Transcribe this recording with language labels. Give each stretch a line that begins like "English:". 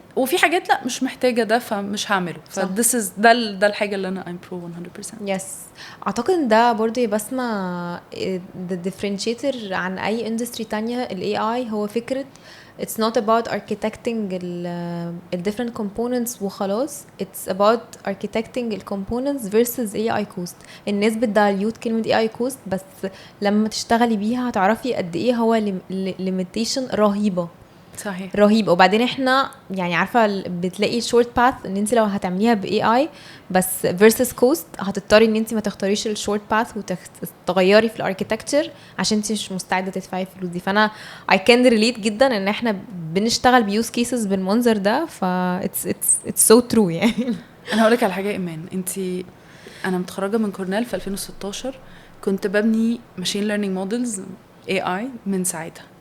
Arabic: وفي حاجات لا مش محتاجه ده فمش هعمله. ف this is ده الحاجه اللي انا I'm pro 100%. يس اعتقد ان ده برضه بسمع the differentiator عن اي اندستري تانية ال AI هو فكره it's not about architecting the different components وخلاص.
English: it's about architecting the components versus AI cost.
Arabic: الناس بتداليوت كلمة AI cost بس لما تشتغلي بيها هتعرفي قد ايه هو limitation رهيبة صحيح رهيب. وبعدين احنا يعني عارفه بتلاقي شورت باث ان انت لو هتعمليها باي اي بس versus كوست هتضطري ان انت ما تختاريش الشورت باث وتغيري في الاركيتكتشر عشان انت مش مستعده تدفعي الفلوس دي. فانا I can relate جدا ان احنا بنشتغل بيوز كيسز بالمنظر ده. ف it's so true يعني. انا هقول لك على حاجه ايمان. انا متخرجه من كورنيل في 2016 كنت ببني ماشين ليرنينج مودلز AI من ساعتها.